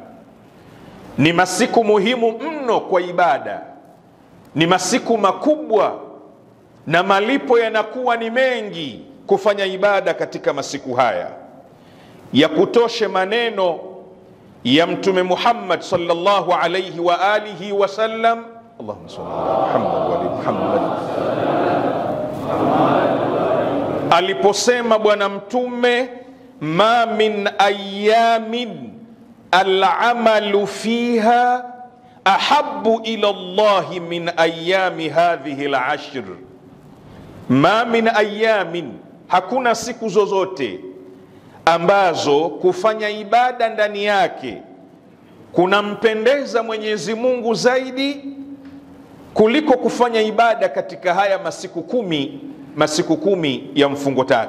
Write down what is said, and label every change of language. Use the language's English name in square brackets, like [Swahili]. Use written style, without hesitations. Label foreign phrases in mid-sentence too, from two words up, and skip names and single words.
[Swahili] Ni masiku muhimu mno kwa ibada, ni masiku makubwa na malipo yanakuwa ni mengi kufanya ibada katika masiku haya. Ya kutoshe maneno ya Mtume Muhammad [Arabic] صلى الله عليه وآله وسلم, اللهم صل على محمد وآل محمد, [Swahili] aliposema Bwana Mtume, [Arabic] ما من أيام العمل فيها أحب إلى الله من أيام هذه العشر. ما من أيام, [Swahili] hakuna siku zozote ambazo kufanya ibada ndani yake kunampendeza Mwenyezi Mungu zaidi kuliko kufanya ibada katika haya masiku 10, masiku 10 ya mfungo 3.